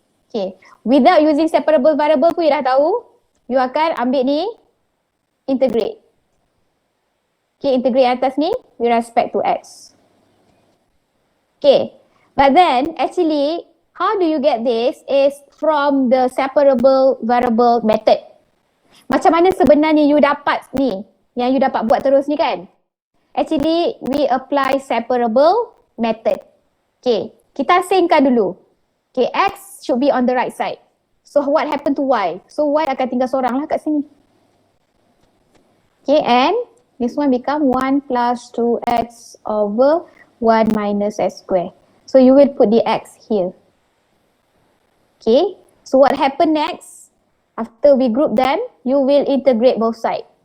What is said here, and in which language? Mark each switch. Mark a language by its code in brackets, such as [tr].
[ms] Okay, [en] without using separable variable [ms] pun you dah tahu, you akan ambil ni, integrate. [en] Okay, integrate [ms] atas ni [en] with respect to x. Okay, but then actually, how do you get this is from the separable variable method. [ms] Macam mana sebenarnya you dapat ni, yang you dapat buat terus ni kan? [en] Actually, we apply separable method. Okay, [ms] kita asingkan dulu. [en] Okay, x should be on the right side. So what happened to y? [ms] So y akan tinggal seorang lah kat sini. [en] Okay, and this one become 1 plus 2x over 1 minus x square. So you will put the x here. Okay, so what happened next? After we group them, you will integrate both sides.